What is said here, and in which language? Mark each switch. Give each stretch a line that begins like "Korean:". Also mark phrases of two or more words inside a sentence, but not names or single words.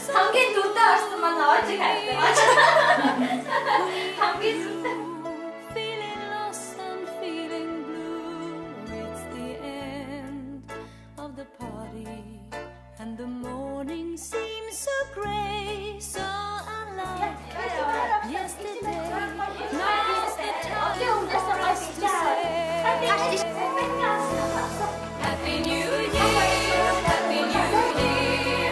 Mongolian: хамгийн дуртай орсон манай оожиг хайртай. Хамгийн сүртэй.
English: Feeling lost and feeling blue. It's the end of the party, and the morning seems so grey, so unlike yesterday. Now's the time for us to say Happy New Year, Happy New Year.